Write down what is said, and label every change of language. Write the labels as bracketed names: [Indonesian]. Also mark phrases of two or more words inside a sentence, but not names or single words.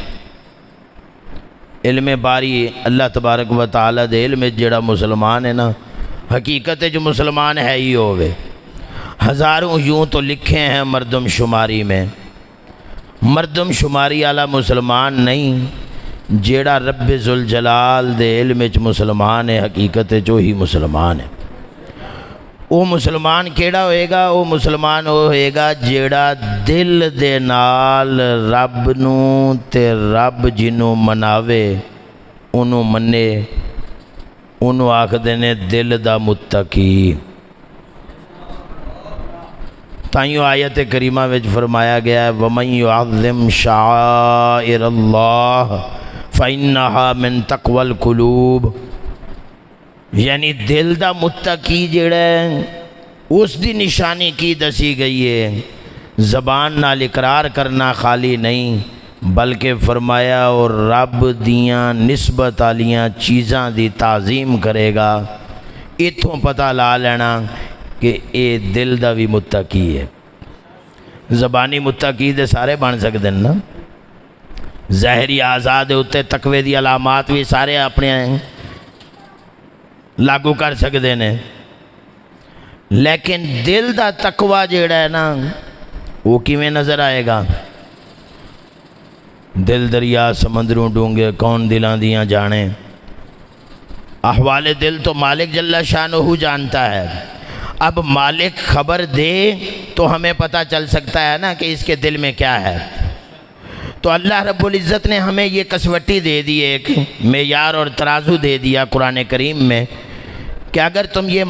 [Punjabi] علم باری اللہ تبارک و تعالیٰ دے علم جڑا مسلمان ہے نا، حقیقت جو مسلمان ہے ہی ہوئے۔ [Urdu] ہزاروں یوں تو لکھے ہیں مردم شماری میں، مردم شماری والا مسلمان نہیں، [Punjabi] جیڑا رب ذوالجلال دے علم وچ مسلمان ہے، حقیقت جو ہی مسلمان ہے۔ وہ مسلمان کیڑا ہوئے گا؟ وہ مسلمان ہوئے گا جیڑا دل دے نال رب نو تے رب جنوں مناوے انہوں منے، انہوں آکھدے نے دل دا متقی۔ تائیوں آیت کریمہ وچ فرمایا گیا ہے، [Arabic] وَمَن يُعَظِّمْ شَعَائِرَ اللَّهِ فَإِنَّهَا مِن تَقْوَى الْقُلُوبِ، [Punjabi] یعنی دل دا متقی جڑا ہے اس دی نشانی کی دسی گئی ہے۔ زبان نال اقرار کرنا خالی نہیں، بلکہ فرمایا اور رب دیاں نسبت والیاں چیزاں دی تعظیم کرے گا۔ اتھوں پتہ لا لینا کہ اے دل دا بھی متقی ہے۔ زبانی متقی دے سارے بن سکتے ہیں نا، ظاہری آزاد اتنے تقوی دی علامات بھی سارے اپنے لاگو کر سکتے ہیں، لیکن دل دا تقوی جیڑا ہے نا وہ کیویں نظر آئے گا؟ دل دریا سمندروں ڈونگے کون دلاں دیاں جانے، [Urdu] احوال دل تو مالک جل شانہ جانتا ہے۔ اب مالک خبر دے تو ہمیں پتہ چل سکتا ہے نا کہ اس کے دل میں کیا ہے۔ تو اللہ رب العزت نے ہمیں یہ کسوٹی دے دی، ایک معیار اور ترازو دے دیا قرآن کریم میں کہ اگر تم یہ